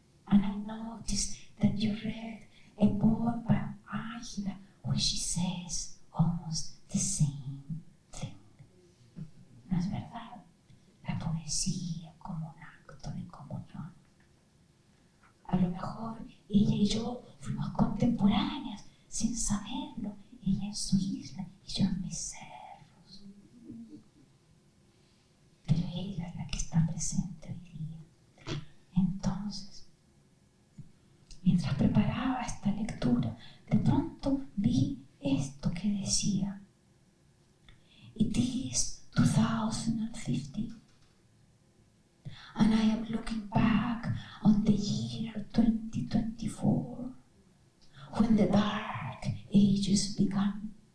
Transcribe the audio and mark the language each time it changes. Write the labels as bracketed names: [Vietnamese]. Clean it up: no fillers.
[English] And I noticed that you read a poem by Ángela where she says almost the same thing. [Spanish] ¿No es verdad? La poesía como un acto de comunión. A lo mejor ella y yo fuimos contemporáneas sin saberlo, ella en su isla y yo en mis cerros. Pero ella es la que está presente hoy día. Entonces, mientras preparaba esta lectura, de pronto vi esto que decía: [English] It is 2050, and I am looking back on the year 2024, when the dark ages began,